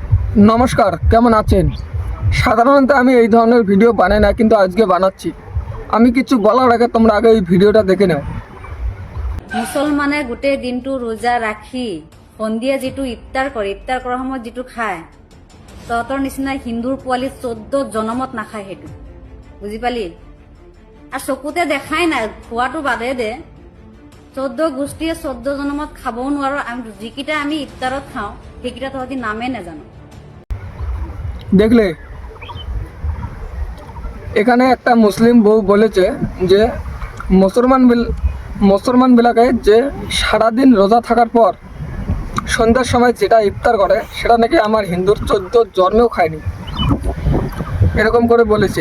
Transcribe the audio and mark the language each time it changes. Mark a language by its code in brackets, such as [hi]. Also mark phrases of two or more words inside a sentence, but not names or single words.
[bn] নমস্কার, কেমন আছেন? সাধারণত আমি এই ধরনের ভিডিও বানাই না, কিন্তু আজকে বানাচ্ছি। আমি কিছু বলার আগে তোমরা আগে এই ভিডিওটা দেখে নাও। [as] মুছলমানে গোটেই দিনটো ৰোজা ৰাখি সন্ধিয়া যিটো ইফতাৰ কৰে, ইফতাৰ কৰাৰ সময়ত যিটো খায়, তহঁতৰ নিচিনা হিন্দুৰ পোৱালি 14 জনমত নাখায়। সেইটো বুজি পালি? আৰু চকুতে দেখাই নাই, খোৱাটো বাদে দে, 14 গোষ্ঠীয়ে 14 জনমত খাবও নোৱাৰো। যিকেইটা আমি ইফতাৰত খাওঁ সেইকেইটা তহঁতি নামে নাজানো। [bn] দেখলে, এখানে একটা মুসলিম বউ বলেছে যে মুসলমানবিলাকে যে সারাদিন রোজা থাকার পর সন্ধ্যার সময় যেটা ইফতার করে সেটা নাকি আমার হিন্দুর 14 জন্মেও খায়নি, এরকম করে বলেছে।